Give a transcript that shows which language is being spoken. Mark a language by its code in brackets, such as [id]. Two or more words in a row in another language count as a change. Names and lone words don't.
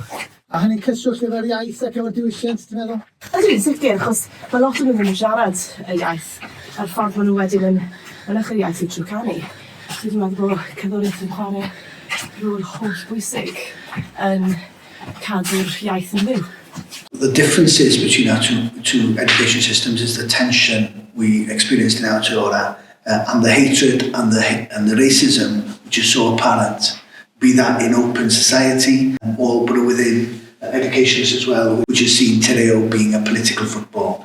[cy] A hynny'n cyswllt efo'r iaith ac efo'r diwylliant, ti'n meddwl? Ydw, sicr, achos mae lot o nhw ddim yn siarad y iaith a'r ffordd maen nhw wedyn yn mynychu'r iaith i trwy canu. Dwi'n meddwl bod cerddoriaeth yn chwarae rôl holl bwysig yn cadw'r iaith yn fyw. [en] The differences between our two education systems is the tension we experienced in Aotearoa and the hatred and the racism which is so apparent, be that in open society or but within educations as well, which has seen [mi] te reo [en] being a political football.